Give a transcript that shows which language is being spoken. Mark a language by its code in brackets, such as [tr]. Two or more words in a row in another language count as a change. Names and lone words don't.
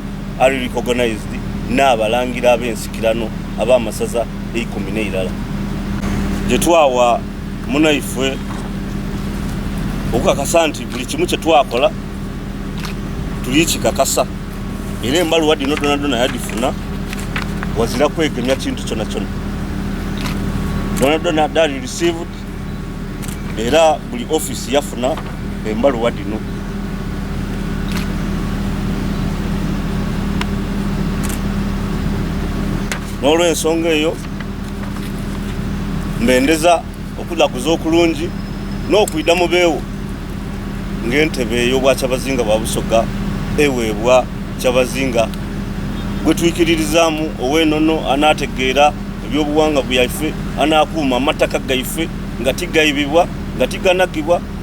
[xog] ali recognized n'abalangira ab'ensikirano ab'amasaza 12 gye twawa munaife okukakasa nti buli kimu kye twakola tuli kikakasa era embaluwa dino donadona yadifuna wazira kwegemya kintu kyona kyona donadona dali received era buli office yafuna embaluwa dino n'olw'ensonga eyo mbendeza okulakuza okulungi n'okwida mu beewo ng'entebe y'obwakyabazinga bwa Busoga eweebwa kyabazinga gwe twikiririzaamu ow'ennono anaategeera ebyobuwanga byaffe anaakuuma amataka gaife nga tigayibibwa nga tiganagibwa